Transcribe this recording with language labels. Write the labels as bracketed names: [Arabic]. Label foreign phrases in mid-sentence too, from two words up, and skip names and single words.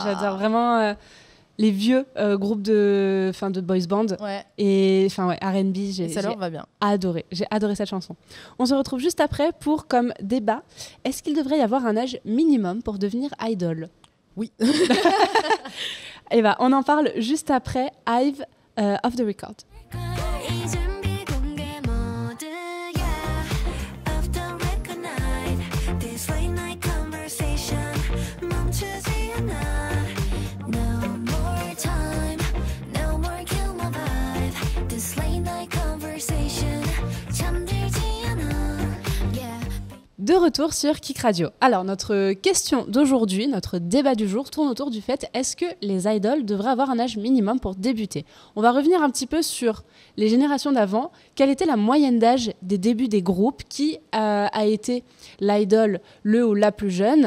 [French] J'adore vraiment les vieux groupes de [English] boys band. [French] Ouais, Et enfin, ouais, R&B, j'ai ça leur va bien. adoré. J'ai adoré cette chanson. On se retrouve juste après pour, comme débat, est-ce qu'il devrait y avoir un âge minimum pour devenir idol? Oui. Et bah, on en parle juste après Hive Off the Record. [Korean] 이 준비 공개 모드야. [English] After record night, this late night conversation [Korean] 멈추지 않아. [English] No more time, no more kill my vibe. This late night conversation [Korean] 잠들지 않아. [English] Yeah. [French] De retour sur Kik Radio. Alors, notre question d'aujourd'hui, notre débat du jour, tourne autour du fait est-ce que les idoles devraient avoir un âge minimum pour débuter? On va revenir un petit peu sur les générations d'avant. Quelle était la moyenne d'âge des débuts des groupes? Qui a été l'idole, le ou la plus jeune?